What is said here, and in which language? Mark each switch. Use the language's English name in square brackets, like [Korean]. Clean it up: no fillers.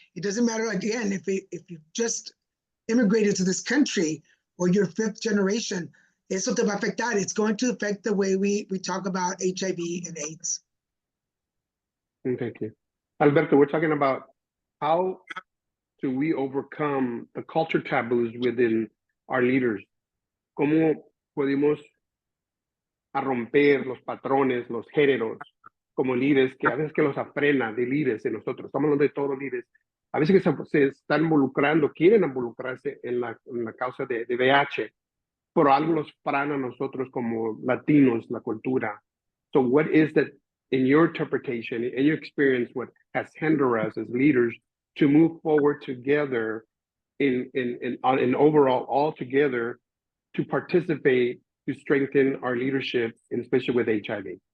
[English] It doesn't matter, again, if you just immigrated to this country or you're fifth generation, [Spanish] eso te va a afectar. [English] It's going to affect the way we talk about HIV and AIDS. Thank you. Alberto, we're talking about how do we overcome the culture taboos within our leaders? [Spanish] ¿Cómo podemos romper los patrones, los géneros, como líderes, que a veces que los frena de líderes en nosotros? Estamos hablando de todos los líderes. A veces que se están involucrando, quieren involucrarse en la causa de VIH, pero algo los frena a nosotros como latinos, la cultura. [English] So what is that, in your interpretation, in your experience, what has hindered us as leaders to move forward together in overall, all together, to participate, to strengthen our leadership, and especially with HIV?